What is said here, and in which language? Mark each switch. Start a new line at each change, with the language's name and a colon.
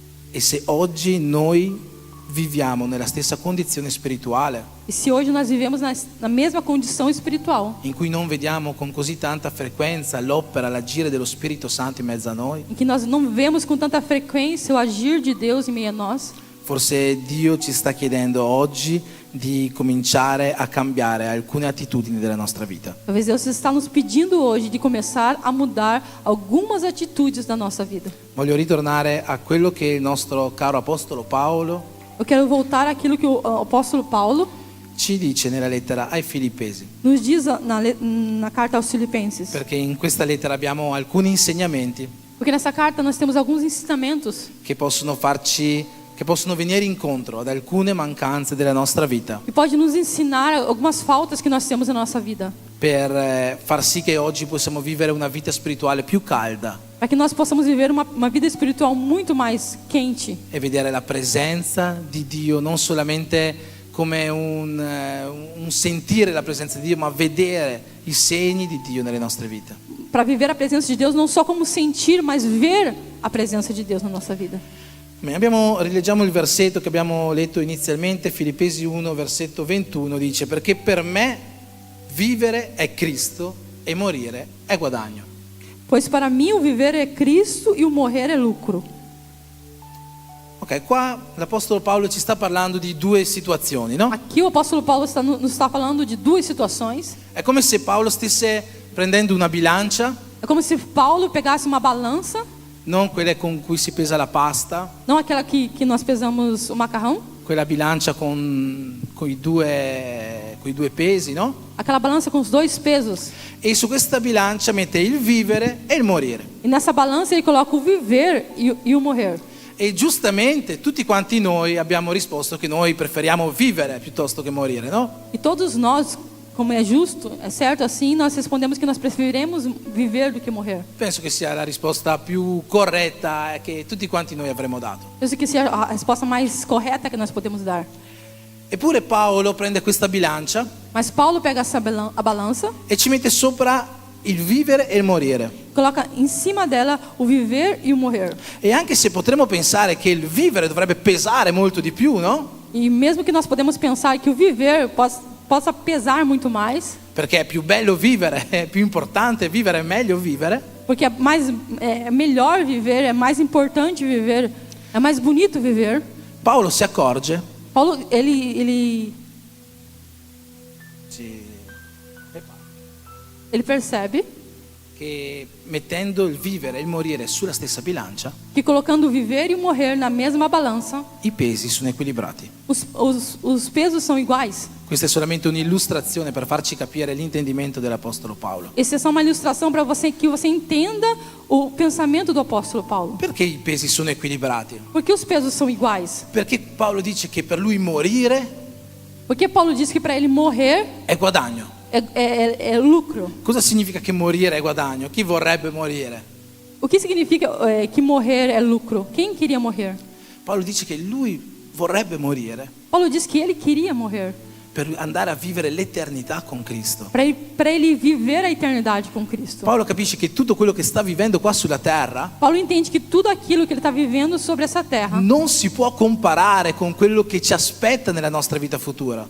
Italian: E se oggi noi viviamo nella stessa condizione spirituale,
Portuguese: E se hoje nós vivemos na mesma condição espiritual,
Italian: in cui non vediamo con così tanta frequenza l'opera, l'agire dello Spirito Santo in mezzo a noi,
Portuguese: em que nós não vemos com tanta frequência o agir de Deus em meio a nós,
Italian: forse Dio ci sta chiedendo oggi di cominciare a cambiare alcune attitudini della nostra vita.
Portuguese: talvez Deus está nos pedindo hoje de começar a mudar algumas atitudes da nossa vida.
Italian: Voglio ritornare a quello che il nostro caro Apostolo Paolo
Portuguese: Eu quero voltar àquilo que o apóstolo Paulo
Italian: ci dice nella lettera ai Filippesi,
Portuguese: nos diz na carta aos Filipenses.
Italian: perché in questa lettera abbiamo alcuni insegnamenti
Portuguese: Porque nessa carta nós temos alguns ensinamentos
Italian: che possono venire incontro ad alcune mancanze della nostra vita,
Portuguese: que pode nos ensinar algumas faltas que nós temos na nossa vida,
Italian: per far sì che oggi possiamo vivere una vita spirituale più calda
Portuguese: para que nós possamos viver uma vida espiritual muito mais quente
Italian: e vedere la presenza di Dio non solamente come un sentire la presenza di Dio, ma vedere i segni di Dio nelle nostre vite.
Portuguese: para viver a presença de Deus não só como sentir, mas ver a presença de Deus na nossa vida.
Italian: Rileggiamo il versetto che abbiamo letto inizialmente, Filippesi 1, versetto 21, dice: perché per me vivere è Cristo e morire è guadagno.
Portuguese: Pois para mim o viver é Cristo e o morrer é lucro.
Italian: Ok, qua l'Apostolo Paolo ci sta parlando di due situazioni, no?
Portuguese: Aqui o apóstolo Paulo nos está falando de duas situações.
Italian: È come se Paolo stesse prendendo una bilancia,
Portuguese: É como se Paulo pegasse uma balança,
Italian: non quella con cui si pesa la pasta,
Portuguese: não aquela que nós pesamos o macarrão,
Italian: quella bilancia con i due pesi, no?
Portuguese: aquela balança com os dois pesos.
Italian: E su questa bilancia mette il vivere e il morire.
Portuguese: E nessa balança ele coloca o viver e o morrer.
Italian: E giustamente tutti quanti noi abbiamo risposto che noi preferiamo vivere piuttosto che morire, no?
Portuguese: E todos nós, como é justo, é certo assim, nós respondemos que nós preferimos viver do que morrer.
Italian: Penso che sia la risposta più corretta che tutti quanti noi avremmo dato.
Portuguese: Eu sei que essa é a resposta mais correta que nós podemos dar.
Italian: Eppure Paolo prende questa bilancia
Portuguese: Mas Paulo pega a balança,
Italian: e ci mette sopra il vivere e il morire.
Portuguese: coloca em cima dela o viver e o morrer.
Italian: E anche se potremmo pensare che il vivere dovrebbe pesare molto di più, no?
Portuguese: E mesmo que nós podemos pensar que o viver possa pesar muito mais,
Italian: Perché è più bello vivere, è più importante vivere, è meglio vivere.
Portuguese: porque é melhor viver, é mais importante viver, é mais bonito viver.
Italian: Paolo si accorge
Portuguese: Paulo, ele percebe
Italian: che mettendo il vivere e il morire sulla stessa bilancia,
Portuguese: que colocando o viver e o morrer na mesma balança,
Italian: i pesi sono equilibrati.
Portuguese: os pesos são iguais.
Italian: Questa è solamente un'illustrazione per farci capire l'intendimento dell'Apostolo Paolo.
Portuguese: Essa é só uma ilustração para você que você entenda o pensamento do apóstolo Paulo.
Italian: Perché i pesi sono equilibrati?
Portuguese: Por que os pesos são iguais?
Italian: Perché Paolo dice che per lui morire
Portuguese: Porque Paulo diz que para ele morrer
Italian: è guadagno.
Portuguese: é lucro.
Italian: Cosa significa che morire è guadagno? Chi vorrebbe morire?
Portuguese: O que significa que morrer é lucro? Quem queria morrer?
Italian: Paolo dice che lui vorrebbe morire
Portuguese: Paulo diz que ele queria morrer
Italian: per andare a vivere l'eternità con Cristo.
Portuguese: para ele viver a eternidade com Cristo.
Italian: Paolo capisce che tutto quello che sta vivendo qua sulla terra
Portuguese: Paulo entende que tudo aquilo que ele está vivendo sobre essa terra
Italian: non si può comparare con quello che ci aspetta nella nostra vita futura.